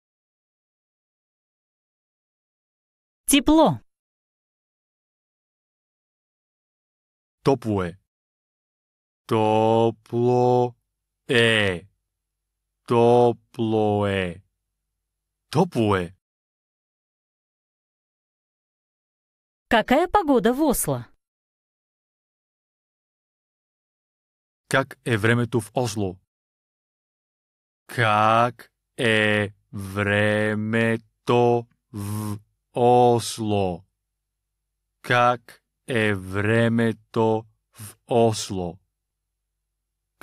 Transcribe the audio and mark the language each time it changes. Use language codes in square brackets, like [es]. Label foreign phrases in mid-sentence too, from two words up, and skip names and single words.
[ru] Тепло. [bg] Топло е. Топло е. Топло е. Топло е. [ru] Какая погода в Осло? [bg] Как е времето в Осло? Как е времето в Осло? Как е времето в Осло?